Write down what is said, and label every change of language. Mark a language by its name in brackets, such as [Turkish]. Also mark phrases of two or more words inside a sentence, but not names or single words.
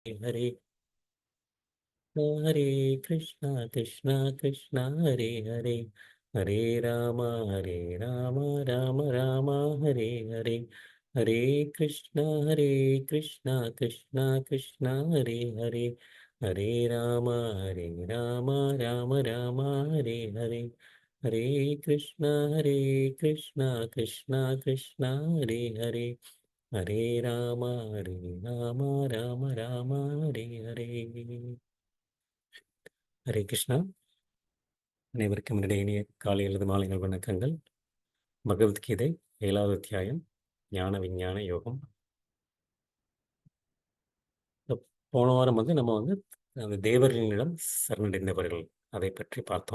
[Sanskrit] हरे हरे कृष्णा कृष्णा कृष्णा हरे हरे हरे राम राम राम राम हरे हरे हरे कृष्णा कृष्णा कृष्णा हरे हरे हरे राम राम राम राम हरे हरे हरे कृष्णा कृष्णा कृष्णा हरे हरे हरे राम राम राम हरे हरे ஹரே கிருஷ்ணா. [Tamil] அனைவருக்கும் என்னுடைய இனிய காலை அல்லது மாலைகள் வணக்கங்கள். பகவத்கீதை 7வது அத்தியாயம் ஞான விஞ்ஞான யோகம். போன வாரம் நம்ம அந்த தேவர்களிடம் சரணடைந்தவர்கள் அதை பற்றி பார்த்தோம்.